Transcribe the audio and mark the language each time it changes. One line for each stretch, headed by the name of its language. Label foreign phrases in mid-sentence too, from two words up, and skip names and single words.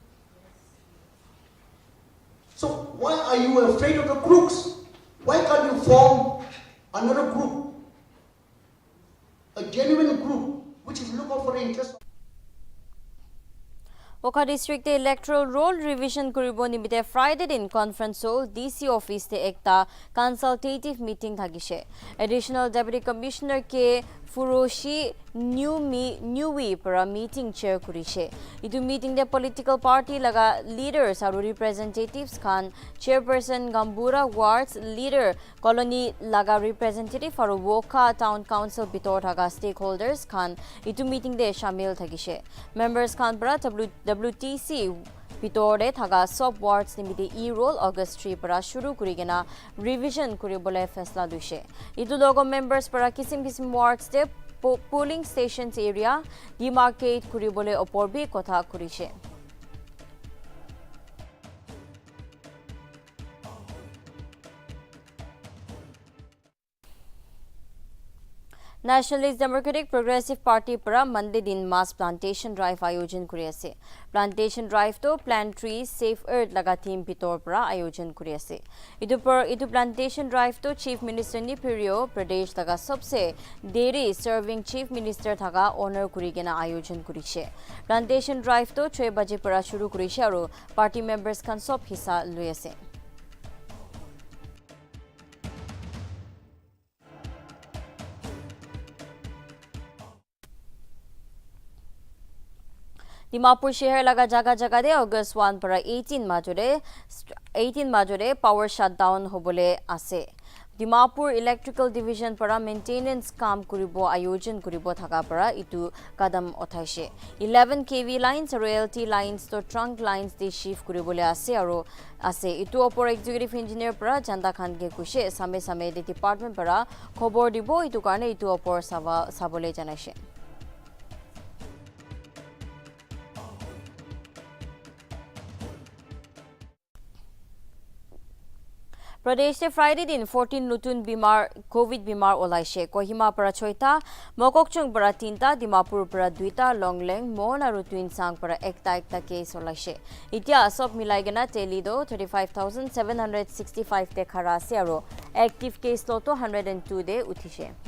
English: So why are you afraid of the crooks? Why can't you form another group? A genuine group which will look out for the interest.
Naga Pidgin: Oka district
English: electoral roll revision
Naga Pidgin: kuribo nimite Friday din
English: conference hall DC office
Naga Pidgin: te ekta
English: consultative meeting
Naga Pidgin: thagise. Additional Deputy Commissioner ke Furoshi Newwi para meeting chair kurise. Itu meeting de
English: political party
Naga Pidgin: laga leaders aru representatives khan chairperson Gambura wards leader colony laga representative aru Woka
English: town council
Naga Pidgin: bitor thaga stakeholders khan itu meeting de shamil thagise. Members khan para WTC bitore thaga
English: sub wards
Naga Pidgin: nimite e-roll August 3 para shuru kurigena revision kuribole faisla dushe. Itu logo members para kisim wards de
English: polling stations area
Naga Pidgin: demarcate kuribole oporbi kotha kurise. Nationalist Democratic Progressive Party para Monday din
English: mass plantation drive
Naga Pidgin: ayojan kuri ase.
English: Plantation drive
Naga Pidgin: to
English: plant trees save earth
Naga Pidgin: laga theme bitor para ayojan kuri ase. Itu
English: plantation drive
Naga Pidgin: to Chief Minister ni Pirio Pradesh laga sabse
English: dairy serving Chief Minister
Naga Pidgin: thaga honor kuri gena ayojan kurise.
English: Plantation drive
Naga Pidgin: to 6 baje para shuru kurise aru
English: party members
Naga Pidgin: khan sob hissa lui ase. Dimapur shehar laga jaga de August 1 para 18 majore
English: power shutdown
Naga Pidgin: hobole ase. Dimapur Electrical Division para maintenance kam kuribo ayojan kuribo thaka para itu kadam othaise.
English: 11 kV lines royalty lines
Naga Pidgin: to
English: trunk lines
Naga Pidgin: de shift kuribole ase aro ase itu opor
English: executive engineer
Naga Pidgin: para Janda Khan ge kushe same de department para khobor dibo itu karne itu opor sabole janaise. Pradesh te Friday din 14 nutun
English: COVID bimar
Naga Pidgin: olaise. Kohima para 6ta, Mokokchung para 3ta, Dimapur para 2ta, Longleng, Mon aru Twinsang para ekta case olaise. Itia sob milai gena telido 35,765 te khara ase aru
English: active case
Naga Pidgin: lo to 102 de uthise.